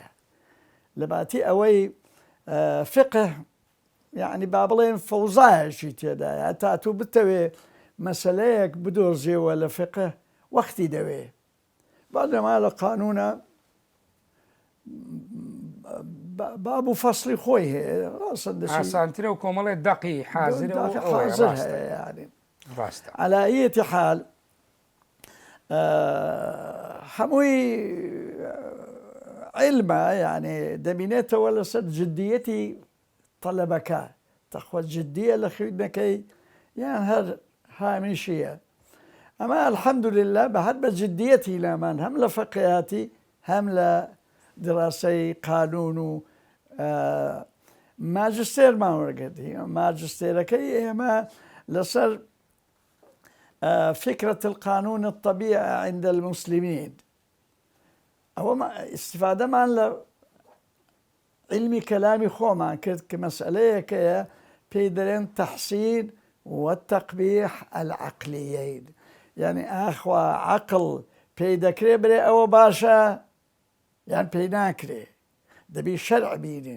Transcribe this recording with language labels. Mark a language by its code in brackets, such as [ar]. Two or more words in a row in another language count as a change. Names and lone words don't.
[ckb] لەباتی ئەوەی فقه یعنی با بڵێن فەوزایەکی تێدایە، تا تو بتەوێ مەسەلەیەک بدۆزیەوە لە فقه وەختی دەوێ. بەڵێما لە قانونە باب و فەسلی خۆی هەیە، ئاسانترە و کۆمەڵێ دەقی حازرە يعني ڕاستە. [ar] على أية حال [ckb] هەمووی علمە، يعني دەبینێتەوە لەسەر جدیەتی طەلەبەکە، تەخوە جدیە لە خوێندنەکەی یان هەر هامیشیە. ئەمە الحەمدولله بە هەر بە جدیەتی لامان هەم لە فەقیهاتی هەم لە دراسەی قانون و ماجستێرمان وەرگرتی. ماجستێرەکەی ئێمە لەسەر [ar] فكرة القانون الطبيعي عند المسلمين، [ckb] ئەوە استفادەمان لە علمی کەلامی خۆمان کرد کە مەسئلەیەکەیە پێی دەڵێن [ar] تەحسین والتەقبیح العەقلیەین، [ckb] یعنی ئاخوا عەقڵ پێی دەکرێ برێ ئەوە باشە یان پێی ناکرێ، دەبی شەرع بینین.